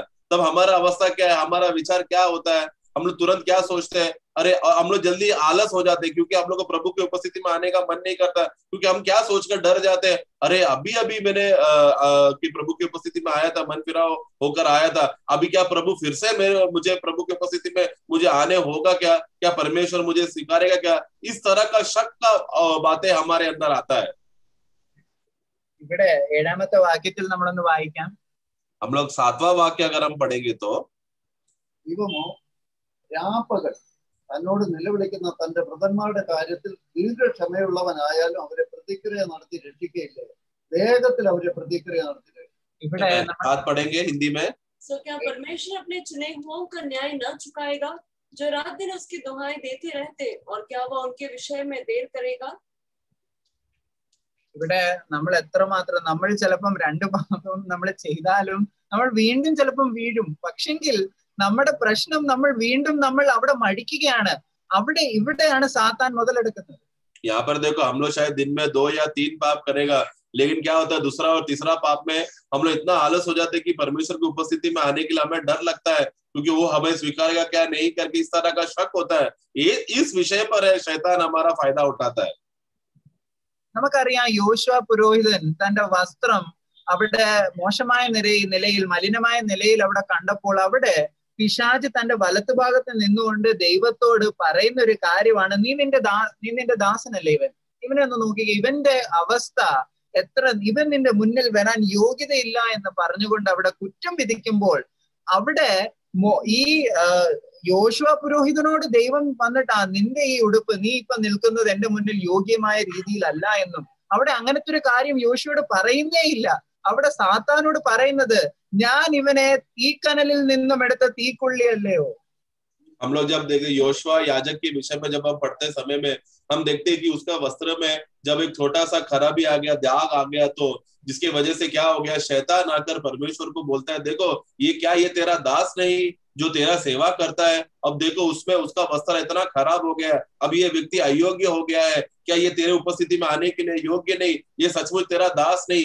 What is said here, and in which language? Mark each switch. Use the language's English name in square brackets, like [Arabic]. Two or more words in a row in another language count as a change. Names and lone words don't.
[Hindi] तब हमारा अवस्था क्या है, हमारा विचार क्या होता है, हम लोग तुरंत क्या सोचते हैं, अरे हम लोग जल्दी आलस हो जाते हैं क्योंकि हम लोग को प्रभु की उपस्थिति में आने का मन नहीं करता, क्योंकि हम क्या सोचकर डर जाते हैं, अरे अभी अभी मैंने कि प्रभु की उपस्थिति में आया था, मन फिरा होकर आया था, अभी क्या प्रभु फिर से मुझे प्रभु की उपस्थिति में मुझे आने होगा क्या, क्या परमेश्वर मुझे स्वीकारेगा क्या, इस तरह का शक का बातें हमारे अंदर आता है। [Malayalam] ഇവിടെ 7ാമത്തെ വാക്യത്തിൽ നമ്മളൊന്ന് വായിക്കാം. [Hindi] हम लोग 7वां वाक्य अगर हम पढ़ेंगे तो, [Malayalam] ദൈവമോ രാപ്പകൽ തന്നോട് നിലവിളിക്കുന്ന തന്റെ വൃതന്മാരുടെ കാര്യത്തിൽ ദീർഘക്ഷമയുള്ളവനായാലും അവരെ പ്രതിക്രിയ നടത്തി രക്ഷിക്കുകയില്ലേ, വേഗത്തിൽ അവരെ പ്രതിക്രിയ നടത്തി ഇവിടെ [Hindi] बात पढ़ेंगे हिंदी में। सो क्या परमेश्वर अपने चुने हुओं का न्याय न चुकाएगा जो रात दिन उसकी दुहाई देते रहते, और क्या वह उनके विषय में देर करेगा। [Malayalam] ഇവിടെ നമ്മൾ എത്രമാത്രം, നമ്മൾ ചിലപ്പം 2 പാപം നമ്മൾ ചെയ്താലും നമ്മൾ വീണ്ടും ചിലപ്പം വീഴും. പക്ഷെങ്കിൽ നമ്മുടെ പ്രശ്നം നമ്മൾ അവിടെ മടിക്കുകയാണ്. ഇവിടെയാണ് സാത്താൻ മുതലെടുക്കുന്നത്. [Hindi] यहाँ पर देखो, हम लोग शायद दिन में 2 या 3 पाप करेगा, लेकिन क्या होता है, दूसरा और तीसरा पाप में हम लोग इतना आलस हो जाते हैं कि परमेश्वर की उपस्थिति में आने के लिए हमें डर लगता है, क्योंकि वो हमें स्वीकारेगा क्या नहीं करके, इस तरह का शक होता है। ये इस विषय पर है शैतान हमारा फायदा उठाता है। [Malayalam] നമുക്കറിയാം, യോശുവ പുരോഹിതൻ തന്റെ വസ്ത്രം അവിടെ മോശമായ നിലയിൽ മലിനമായ നിലയിൽ അവിടെ കണ്ടപ്പോൾ അവിടെ പിശാച് തന്റെ വലത്തുഭാഗത്ത് നിന്നുകൊണ്ട് ദൈവത്തോട് പറയുന്ന ഒരു കാര്യമാണ്, നീ നിന്റെ ദാസനല്ലേ ഇവനെ ഒന്ന് നോക്കുക, ഇവന്റെ അവസ്ഥ ഇവൻ നിന്റെ മുന്നിൽ വരാൻ യോഗ്യതയില്ല എന്ന് പറഞ്ഞുകൊണ്ട് അവിടെ കുറ്റം വിധിക്കുമ്പോൾ അവിടെ ഈ യോശുവ പുരോഹിതനോട് ദൈവം വന്നിട്ട് നിന്റെ ഈ ഉടുപ്പ്, നീ ഇപ്പൊ നിൽക്കുന്നത് എന്റെ മുന്നിൽ യോഗ്യമായ രീതിയിലല്ല എന്നും അവിടെ അങ്ങനത്തെ ഒരു കാര്യം യോശുവയോട് പറയുന്നേ ഇല്ല. അവിടെ സാത്താനോട് പറയുന്നത്, ഞാൻ ഇവനെ തീക്കനലിൽ നിന്നും എടുത്ത തീക്കൊള്ളിയല്ലയോ. [Hindi] हम लोग जब देखे योशुआ याजक के विषय में जब हम पढ़ते समय में हम देखते हैं कि उसका वस्त्र में जब एक छोटा सा खराबी आ गया, दाग आ गया, तो जिसकी वजह से क्या हो गया, शैतान आकर परमेश्वर को बोलता है, देखो ये क्या, ये तेरा दास नहीं जो तेरा सेवा करता है, अब देखो उसमें उसका वस्त्र इतना खराब हो गया है, अब ये व्यक्ति अयोग्य हो गया है, क्या ये तेरे उपस्थिति में आने के लिए योग्य नहीं, ये सचमुच तेरा दास नहीं।